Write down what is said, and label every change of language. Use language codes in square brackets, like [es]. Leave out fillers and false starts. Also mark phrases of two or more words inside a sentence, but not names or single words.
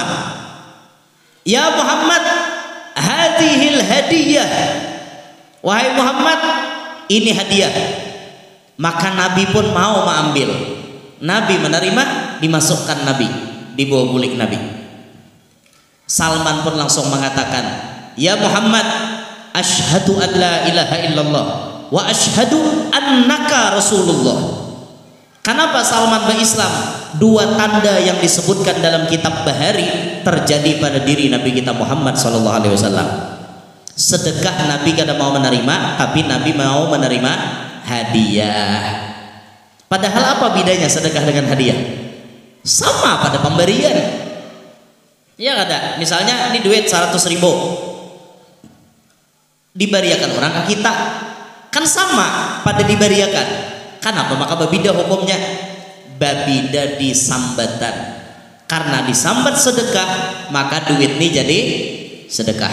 [ar] يا محمد، هذه الهدية. [bjn] Wahai Muhammad, ini hadiah. Maka Nabi pun mau mengambil. Nabi menerima, dimasukkan Nabi, dibawa bulik Nabi. Salman pun langsung mengatakan, [ar] يا محمد، أشهد أن لا إله إلا الله وأشهد أنك رسول الله. [bjn] Kenapa Salman berislam? Dua tanda yang disebutkan dalam kitab Bahari terjadi pada diri Nabi kita Muhammad SAW. Sedekah Nabi kada mau menerima, tapi Nabi mau menerima hadiah. Padahal apa bedanya sedekah dengan hadiah? Sama pada pemberian. Ya kada. Misalnya ini duit 100.000 diberiakan orang ke kita, kan sama pada diberiakan. Kenapa? Maka babida hukumnya babida disambatan. Karena disambat sedekah, maka duit ini jadi sedekah.